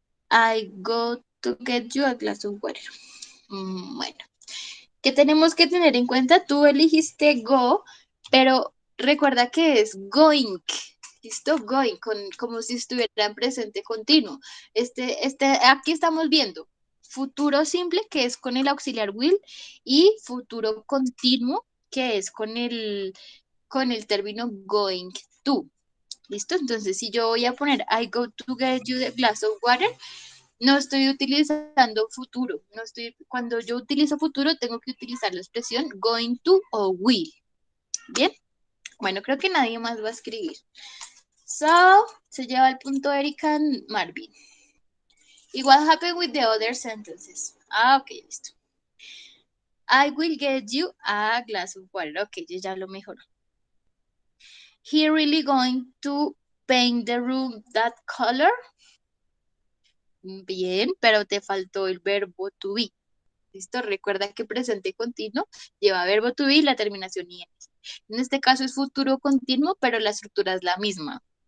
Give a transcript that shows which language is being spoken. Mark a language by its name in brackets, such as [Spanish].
[English] I go to get you a glass of water. [Spanish] Bueno, ¿qué tenemos que tener en cuenta? Tú elegiste go, pero recuerda que es going. ¿Listo? Going, como si estuviera en presente continuo. Aquí estamos viendo futuro simple, que es con el auxiliar will, y futuro continuo, que es con el término going to. ¿Listo? Entonces, si yo voy a poner [English] I go to get you the glass of water, [Spanish] no estoy utilizando futuro. Cuando yo utilizo futuro, tengo que utilizar la expresión going to o will. ¿Bien? Bueno, creo que nadie más va a escribir. So, se lleva el punto Erika and Marvin. [English] ¿Y what happened with the other sentences? [Spanish] Ok, listo. [English] I will get you a glass of water. Ok, [Spanish] yo ya lo mejoró. [English] He really going to paint the room that color? [Spanish] Bien, pero te faltó el verbo to be. ¿Listo? Recuerda que presente continuo lleva verbo to be y la terminación ing. En este caso es futuro continuo, pero la estructura es la misma.